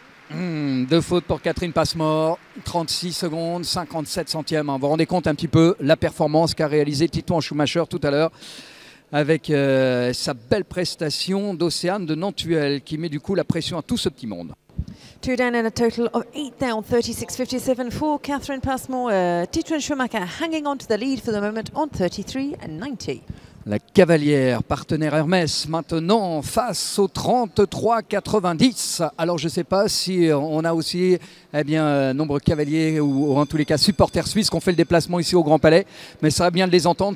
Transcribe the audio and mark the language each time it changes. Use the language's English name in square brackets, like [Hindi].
[French] Deux fautes pour Catherine Passmore. 36 secondes, 57 centièmes. Vous vous rendez compte un petit peu la performance qu'a réalisé Titouan Schumacher tout à l'heure avec sa belle prestation d'Océane de Nantuel qui met du coup la pression à tout ce petit monde. [English] Two down and a total of 8 down, 36.57 for Catherine Passmore. Titouan Schumacher hanging on to the lead for the moment on 33.90. [French] La cavalière, partenaire Hermès, maintenant face au 33,90. Alors je ne sais pas si on a aussi nombre cavaliers ou en tous les cas supporters suisses qui ont fait le déplacement ici au Grand Palais. Mais ça va bien de les entendre.